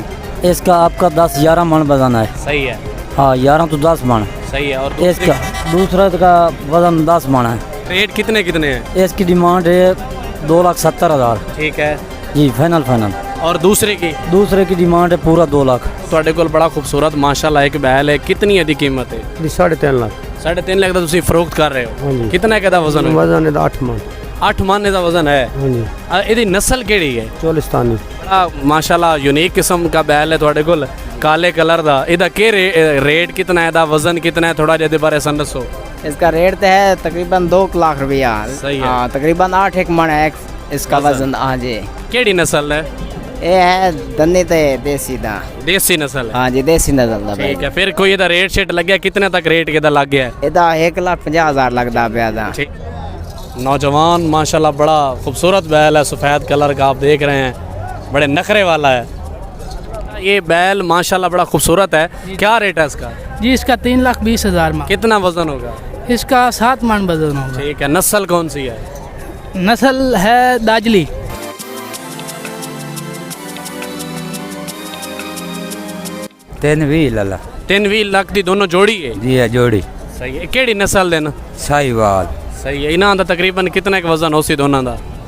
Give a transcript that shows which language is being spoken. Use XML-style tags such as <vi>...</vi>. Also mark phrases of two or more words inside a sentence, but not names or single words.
<ur>اس کا آپ کا 10-11 من وزن ہے۔ صحیح ہے، ہاں 11 تو 10 من صحیح ہے۔ اور اس کا دوسرے کا وزن 10 من ہے۔ ریٹ کتنے ہیں؟ اس کی ڈیمانڈ ہے 2,70,000۔ ٹھیک ہے جی، فائنل۔ اور دوسرے کی ڈیمانڈ ہے پورا 2 لاکھ۔</ur> <pa>ਤੁਹਾਡੇ ਕੋਲ ਬੜਾ ਖੂਬਸੂਰਤ ਮਾਸ਼ਾਅੱਲਾ ਇੱਕ ਬੈਲ ਹੈ। ਕਿੰਨੀ ਇਹਦੀ ਕੀਮਤ ਹੈ? 3.5 ਲੱਖ। 3.5 ਲੱਖ ਦਾ ਤੁਸੀਂ ਫਰੋਖਤ ਕਰ ਰਹੇ ਹੋ। ਹਾਂਜੀ। ਕਿੰਨਾ ਇਹਦਾ ਵਜ਼ਨ ਹੈ? ਵਜ਼ਨ ਇਹਦਾ 8 ਮਣ। 8 ਮਣ ਇਹਦਾ ਵਜ਼ਨ ਹੈ। ਹਾਂਜੀ। ਇਹਦੀ ਨਸਲ ਕਿਹੜੀ ਹੈ? ਚੋਲਿਸਤਾਨੀ। ਬੜਾ ਮਾਸ਼ਾਅੱਲਾ ਯੂਨੀਕ ਕਿਸਮ ਦਾ ਬੈਲ ਹੈ ਤੁਹਾਡੇ ਕੋਲ, ਕਾਲੇ ਕਲਰ ਦਾ। ਇਹਦਾ ਕੀ</pa> <ur>ریٹ کتنا ہے؟</ur> <pa>ਇਹਦਾ ਵਜ਼ਨ ਕਿੰਨਾ ਹੈ? ਥੋੜਾ ਜਿਹਾ ਇਹਦੇ ਬਾਰੇ ਸਾਨੂੰ ਦੱਸੋ۔</pa> <ur>اس کا ریٹ تو ہے تقریباً 2 لاکھ روپیہ۔ صحیح ہے۔ ہاں تقریباً 8 من ہے اس کا وزن۔ ہاں جی،</ur> <pa>ਕਿਹੜੀ ਨਸਲ ਹੈ؟ یہ ہے دنی تے دیسی دا۔ ਦੇਸੀ ਨਸਲ ਹੈ। ہاں جی، دیسی نسل دا۔ ਠੀਕ ਹੈ، ਫਿਰ ਕੋਈ ਇਹਦਾ ریٹ شیٹ ਲੱਗਿਆ ਕਿੰਨੇ ਤੱਕ ریٹ ਇਹਦਾ ਲੱਗ ਗਿਆ ہے؟ یہ 1,50,000 لگتا پیا دا۔</pa> <ur>ٹھیک۔ نوجوان ماشاءاللہ بڑا خوبصورت بیل ہے، سفید کلر کا آپ دیکھ رہے ہیں، بڑے نخرے والا ہے یہ بیل ماشاءاللہ، بڑا خوبصورت ہے۔ کیا ریٹ ہے اس کا؟ جی اس کا 3,20,000 میں۔ کتنا وزن ہوگا؟ اس کا 7 من وزن ہوگا۔ ٹھیک ہے، نسل کون سی ہے؟ نسل ہے داجلی۔</ur> <pa>3 ਲੱਖ ਦੀ ਦੋਨੋਂ ਜੋੜੀ ਹੈ؟</pa> <ur>جی ہے جوڑی۔ صحیح ہے۔</ur> <pa>ਕਿਹੜੀ ਨਸਲ ਦੇ ਨੇ؟</pa> <ur>ساہیوال۔ صحیح ہے۔</ur> <pa>ਇਹਨਾਂ ਦਾ ਤਕਰੀਬਨ ਕਿੰਨਾ ਕੁ ਵਜ਼ਨ ਹੋਸੀ ਦੋਨਾਂ ਦਾ؟</pa>